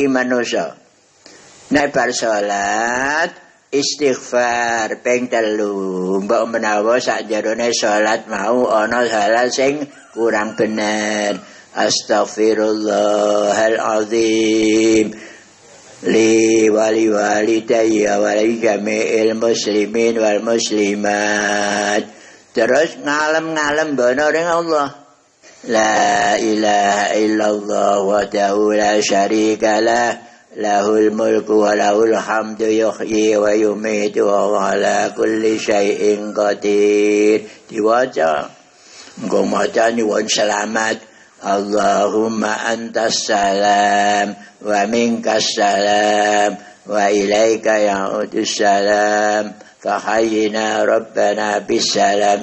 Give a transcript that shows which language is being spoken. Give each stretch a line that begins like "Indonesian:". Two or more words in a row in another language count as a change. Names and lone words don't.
Javanese: manusa nek bar salat istighfar ping 3 mbok menawa sakjerone salat mau ana hal sing kurang bener
Arabic: أستغفر الله العظيم لوالدي ولجميع المسلمين والمسلمات.
Javanese: Terus ngalem bener ring Allah.
Arabic: لا إله إلا الله وحده لا شريك له، له الملك وله الحمد يحيي ويميت وعلى كل شيء قدير.
Javanese: Diwaca engko maca nyuwun selamat.
Arabic: اللهم أنت السلام ومنك السلام وإليك يعود السلام فحينا ربنا بالسلام.